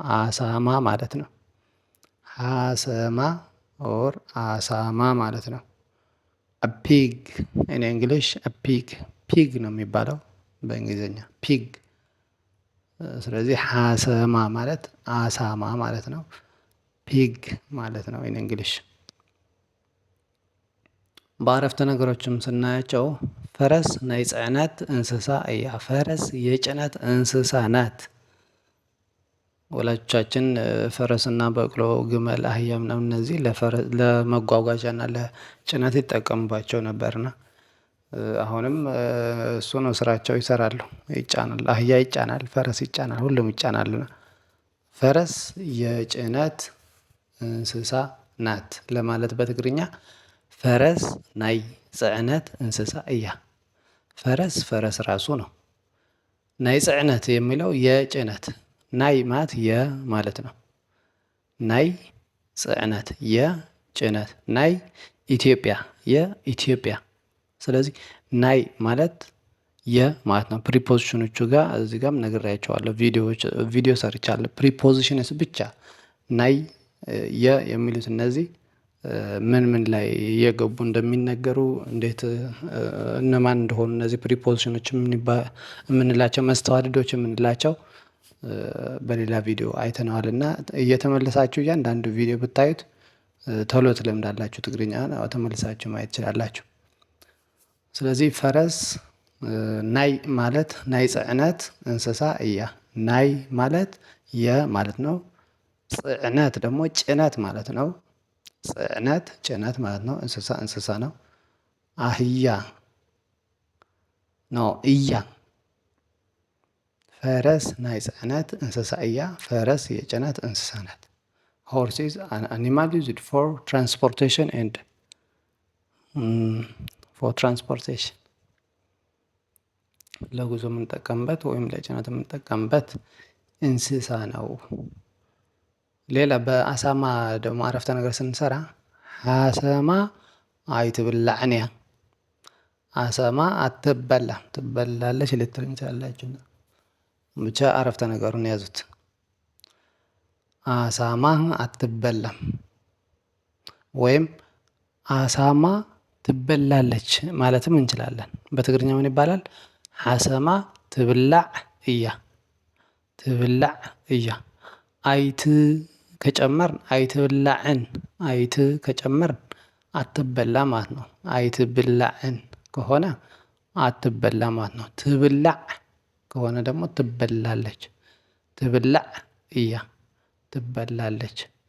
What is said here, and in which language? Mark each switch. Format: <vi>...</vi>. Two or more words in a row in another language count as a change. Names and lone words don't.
<am>አሳማ ማለት ነው። ሀሰማ ኦር አሳማ ማለት ነው።</am> <en>pig in English</en> <am>ፒግ ፒግ ነው የሚባለው በእንግሊዝኛ ፒግ። ስለዚህ ሀሰማ ማለት አሳማ ማለት ነው። ፒግ ማለት ነው</am> <en>in English።</en> <am>በአረፍተ ነገሮችም ስናያቸው</am> <ti>ፈረስ ናይ ጽዕነት እንስሳ እያ።</ti> <am>ፈረስ የጭነት እንስሳ ናት። ወላጆቻችን ፈረስና በቅሎ፣ ግመል፣ አህያ ምናምን እነዚህ ለመጓጓዣና ለጭነት ይጠቀሙባቸው ነበርና አሁንም እሱ ነው ስራቸው፣ ይሰራሉ፣ ይጫናል። አህያ ይጫናል፣ ፈረስ ይጫናል፣ ሁሉም ይጫናልና ፈረስ የጭነት እንስሳ ናት ለማለት በትግርኛ</am> <ti>ፈረስ ናይ ጽዕነት እንስሳ እያ።</ti> <am>ፈረስ ፈረስ ራሱ ነው።</am> <ti>ናይ ጽዕነት</ti> <am>የሚለው የጭነት ናይ ማለት የ ማለት ነው።</am> <ti>ናይ ጽዕነት</ti> <am>የጭነት</am> <ti>ናይ ኢትዮጵያ</ti> <am>የኢትዮጵያ። ስለዚህ ናይ ማለት የ ማለት ነው። ፕሪፖዚሽኖቹ ጋር እዚህ ጋርም ነግሬያቸዋለሁ፣ ቪዲዮ ሰርቻለሁ። ፕሪፖዚሽንስ ብቻ ናይ የ የሚሉት እነዚህ ምን ምን ላይ እየገቡ እንደሚነገሩ እንዴት እነማን እንደሆኑ እነዚህ ፕሪፖዚሽኖች የምንላቸው መስተዋድዶች የምንላቸው በሌላ ቪዲዮ አይተነዋል እና እየተመለሳችሁ እያንዳንዱ ቪዲዮ ብታዩት ቶሎ ትለምዳላችሁ። ትግርኛ ተመልሳችሁ ማየት ትችላላችሁ። ስለዚህ ፈረስ ናይ ማለት</am> <ti>ናይ ጽዕነት እንስሳ እያ።</ti> <am>ናይ ማለት የ ማለት ነው። ጽዕነት ደግሞ ጭነት ማለት ነው። ጽዕነት ጭነት ማለት ነው። እንስሳ እንስሳ ነው። አህያ</am> <en>ነው እያ።</en> <ti>ፈረስ ናይ ጽዕነት እንስሳ እያ።</ti> <am>ፈረስ የጭነት እንስሳ ናት።</am> <en>horse is an animal used for transportation and for transportation</en> <am>ለጉዞ የምንጠቀምበት ወይም ለጭነት የምንጠቀምበት እንስሳ ነው። ሌላ በአሳማ ደግሞ አረፍተ ነገር ስንሰራ</am> <ti>ሀሰማ አይትብላዕን እያ።</ti> <am>አሳማ አትበላም፣ ትበላለች ልትል እንችላላችሁ። ብቻ አረፍተ ነገሩን ያዙት። አሳማ አትበላም ወይም አሳማ ትበላለች ማለትም እንችላለን። በትግርኛ ምን ይባላል?</am> <ti>ሀሰማ ትብላዕ እያ። ትብላዕ እያ።</ti> <am>አይት ከጨመርን አይትብላዕን፣ አይት ከጨመርን አትበላ ማለት ነው። አይትብላዕን ከሆነ አትበላ ማለት ነው። ትብላዕ ከሆነ ደግሞ ትበላለች።</am> <ti>ትብላዕ እያ፣</ti> <am>ትበላለች።</am>